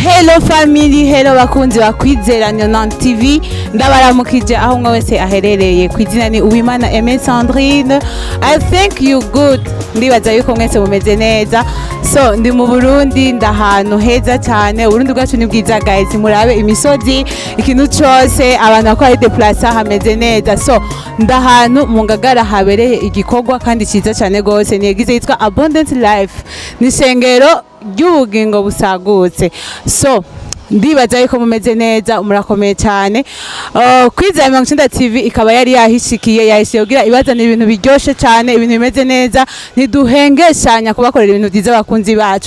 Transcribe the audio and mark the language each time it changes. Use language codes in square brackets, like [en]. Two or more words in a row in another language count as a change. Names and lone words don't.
[rn] Hello family, hello bakunzi bakwizera Nyonan TV. Ndabaramukije aho umwe wese aherereye. Kwizina ni Uwimana Aimé Sandrine. [en] I think you good. [rn] Ndibaza yuko mwese mumeze neza. So ndi mu Burundi, ndahantu heza cyane. Uburundi bwacu ni bwiza guys. Murabe imisozi, ikintu cyose abantu bakora deplace hameze neza. So ndahantu mu Ngagara habereye igikorwa kandi cyiza cyane gose. Nigize yitwa Abundant Life. Ni shengero ry'ubugingo busagutse. So ndibaza yuko mumeze neza, murakomeye cyane. Kwizera 90 TV ikaba yari yahishikiye kugira ibazana ibintu biryoshe cyane, ibintu bimeze neza, ntiduhengeshanya kubakorera ibintu byiza bakunzi bacu.